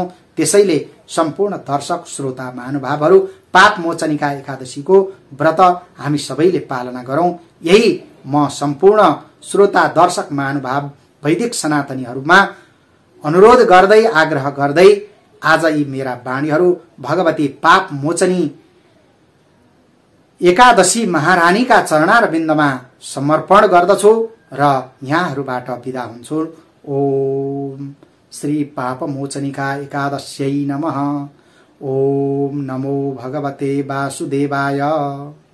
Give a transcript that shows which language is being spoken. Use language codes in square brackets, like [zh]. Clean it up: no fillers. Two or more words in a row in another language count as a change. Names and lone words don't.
[ne] त्यसैले सम्पूर्ण दर्शक श्रोता महानुभावहरू पाप मोचनीका एकादशीको व्रत हामी सबैले पालना गरौं, यही म सम्पूर्ण श्रोता दर्शक महानुभाव वैदिक सनातनीहरूमा अनुरोध गर्दै आग्रह गर्दै आज यी मेरा वाणीहरू भगवती पाप मोचनी एकादशी महारानीका चरणारविन्दमा समर्पण गर्दछु र यहाँहरूबाट बिदा हुन्छु। [sa] ओम श्री पाप मोचनीका एकादश्यै नमः। ओम नमो भगवते वासुदेवाय।